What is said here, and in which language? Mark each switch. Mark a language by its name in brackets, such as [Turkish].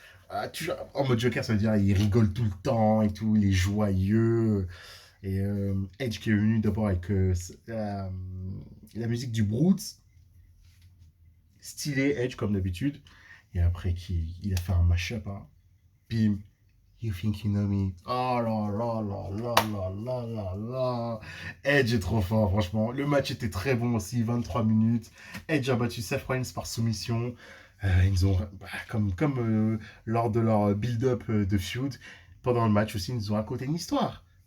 [French] En mode Joker, ça veut dire il rigole tout le temps et tout, il est joyeux. Et Edge qui est venu d'abord avec la musique du Broods, stylé Edge comme d'habitude. Et après, il a fait un mashup, hein. [English] Bim, you think you know me. [French] Oh là là là là là là là là. Edge est trop fort, franchement. Le match était très bon aussi, 23 minutes. Edge a battu Seth Rollins par soumission. Ils ont, comme lors de leur build-up de feud, pendant le match aussi, ils nous ont raconté une histoire.